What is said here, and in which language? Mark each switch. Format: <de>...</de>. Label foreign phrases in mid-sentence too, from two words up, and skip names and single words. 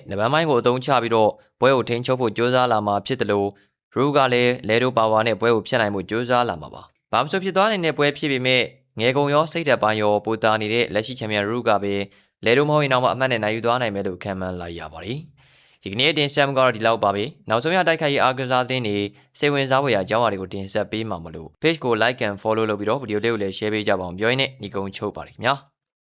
<my>နဘန်မိုင်းကိုအသုံးချပြီးတော့ပွဲကိုထိန်းချုပ်ဖို့ကြိုးစားလာမှာဖြစ်တယ်လို့ရူကလည်းလဲထိုးပါဝါနဲ့ပွဲကိုဖျက်နိုင်ဖို့ကြိုးစားလာမှာပါဘာမဆိုဖြစ်သွားနိုင်တဲ့ပွဲဖြစ်ပေမဲ့ငယ်ကုံရောစိတ်ဓာတ်ပိုင်းရောပိုတာနေတဲ့လက်ရှိချန်ပီယံရူကပဲလဲထိုးမဟုတ်ရင်တော့အမှတ်နဲ့နိုင်ယူသွားနိုင်မယ်လို့ခံမှန်းလိုက်ရပါတယ်ဒီကနေ့တင်ဆက်မှုကတော့ဒီလောက်ပါပဲနောက်ဆုံးရတိုက်ခိုက်ရေးအားကစားသတင်းတွေစိတ်ဝင်စားဖွယ်ရာအကြောင်းအရာတွေကိုတင်ဆက်ပေးမှာမလို့ page ကို</my> <en>like and follow</en> <my>လုပ်ပြီးတော့ဗီဒီယိုလေးကိုလည်း share ပေးကြပါအောင်ပြောရင်းနဲ့ညီကုန်းချုပ်ပါတယ်ခင်ဗျာ</my>